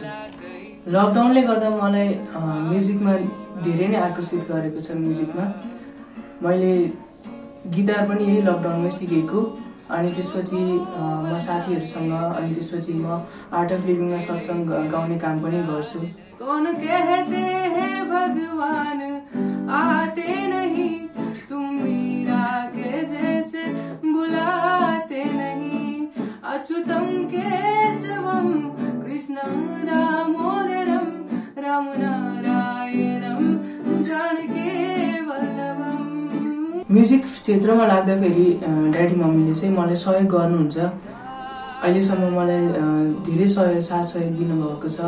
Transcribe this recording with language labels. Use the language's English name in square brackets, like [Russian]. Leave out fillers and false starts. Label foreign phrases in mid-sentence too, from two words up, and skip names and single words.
[Nepali] लकडाउनले गर्दा मलाई म्युजिकमा धेरै नै आकर्षित गरेको छ। म्युजिकमा मैले गिटार पनि यही लकडाउनमै सिकेको अनि त्यसपछि म साथीहरूसँग अनि त्यसपछि म आर्ट अफ लिभिङमा सत्सङ्ग गाउने काम पनि गर्छु। [Hindi] कौन कहते हैं भगवान आते नहीं, तुम मीरा के जैसे बुलाते नहीं, [Sanskrit] अच्युतम केशवम कृष्णं दामोदरम राम नारायणम जानकी वल्लभम। [Nepali] म्युजिक क्षेत्रमा लाग्दाखेरि ड्याडी मम्मीले चाहिँ मलाई सहयोग गर्नुहुन्छ। अहिलेसम्म मलाई धेरै साथ सहयोग दिनुभएको छ।